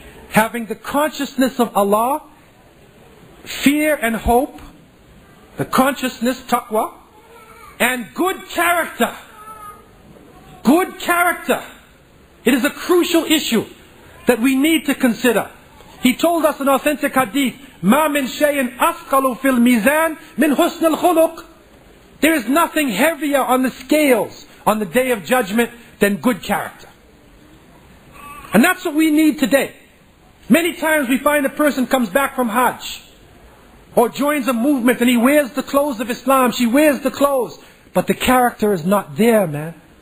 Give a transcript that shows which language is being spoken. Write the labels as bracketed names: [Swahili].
[English] Having the consciousness of Allah, fear and hope, the consciousness, taqwa, and good character. Good character. It is a crucial issue that we need to consider. He told us in authentic hadith, [Arabic] مَا مِنْ شَيْءٍ أَثْقَلُ فِي الْمِيزَانِ مِنْ حُسْنِ الْخُلُقِ. [English] There is nothing heavier on the scales on the day of judgment than good character. And that's what we need today. Many times we find a person comes back from Hajj or joins a movement and he wears the clothes of Islam, she wears the clothes, but the character is not there, man.